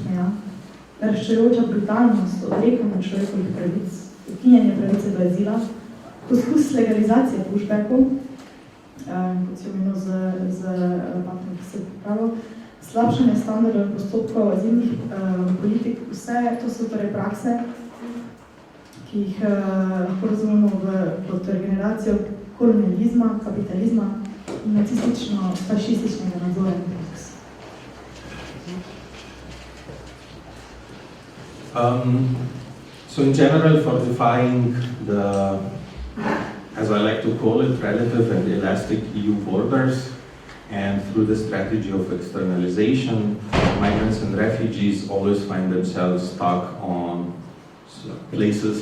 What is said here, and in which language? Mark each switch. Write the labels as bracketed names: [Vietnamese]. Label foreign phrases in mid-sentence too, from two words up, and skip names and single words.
[Slovenian] meja, naraščajoča brutalnost, odrekanje človekovih pravic, ukinjanje pravice do azila, poskus legalizacije pushbackov, kot si omenil z paktom, ki se pripravo, slabšanje standardov in postopkov azilnih politik, vse to so torej prakse, ki jih lahko razumemo kot generacijo kolonializma, kapitalizma in nacistično-fašističnega nadzora in prakse. [English] So in general, fortifying the, as I like to call it, relative and elastic EU borders, and through the strategy of externalization, migrants and refugees always find themselves stuck on places